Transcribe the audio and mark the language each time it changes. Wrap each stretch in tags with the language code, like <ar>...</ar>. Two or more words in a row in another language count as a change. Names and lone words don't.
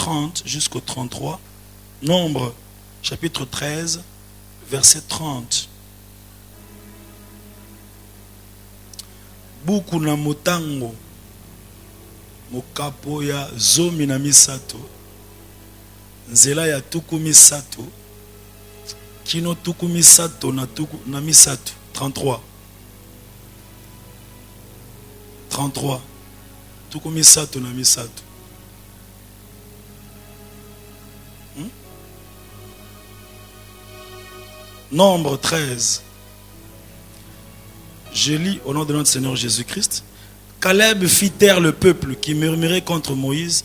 <fr>30 jusqu'au 33. Nombre, chapitre 13, verset 30.</fr> <ln>Buku na motango mokapo ya zomi na misato nzela ya tuku misato kino tuku misato na misato. 33 tuku misato na misato.</ln> <fr>Nombre 13. Je lis au nom de notre Seigneur Jésus-Christ. Caleb fit taire le peuple qui murmurait contre Moïse.</fr>